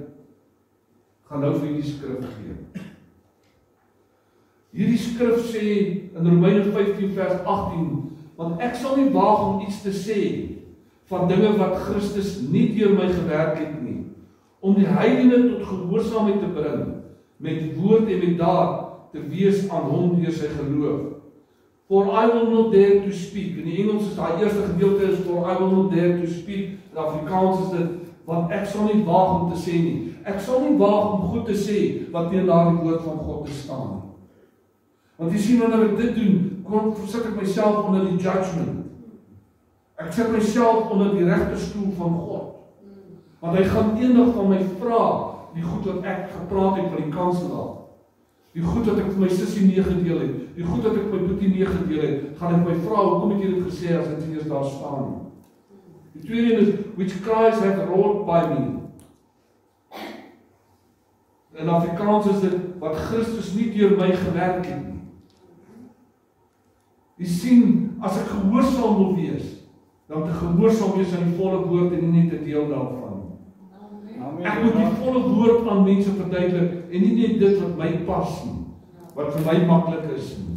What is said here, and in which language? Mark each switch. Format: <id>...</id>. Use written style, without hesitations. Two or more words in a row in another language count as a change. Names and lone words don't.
<af>Gaan nou vir die skrif gee. Hierdie skrif sê in Romeine 15 vers 18, want ek sal nie waag om iets te sê van dinge wat Christus nie deur my gewerk het nie, om die heidene tot gehoorsaamheid te bring, met woord en met daad te wees aan hom deur sy geloof.</af> <en>For I will not dare to speak.</en> <af>In die Engels is daai eerste gedeelte is</af> <en>for I will not dare to speak.</en> <af>In Afrikaans is dit, want ek sal nie waag om te sê nie. Ek sal nie waag om goed te sê wat teen daardie woord van God te staan nie. Want jy sien, wanneer ek dit doen, sit ek myself onder die judgment. Ek sit myself onder die regterstoel van God. Want hy gaan eendag van my vra, die goed wat ek gepraat het van die kanselaar, die goed wat ek vir my sussie meegedeel het, die goed wat ek vir my boetie meegedeel het, gaan ek my vra, hoekom het jy dit gesê as dit nie eens daar staan nie? Die tweede een is,</af> <en>which cries have wrought by me.</en> <af>In Afrikaans is dit, wat Christus nie deur my gewerk het nie. Jy sien, as ek gehoorsaam wil wees, dan te gehoorsaam wees aan die volle woord en nie net 'n deel daarvan. Ek moet die volle woord aan mense verduidelik en nie net dit wat my pas nie, wat vir my maklik is nie.</af>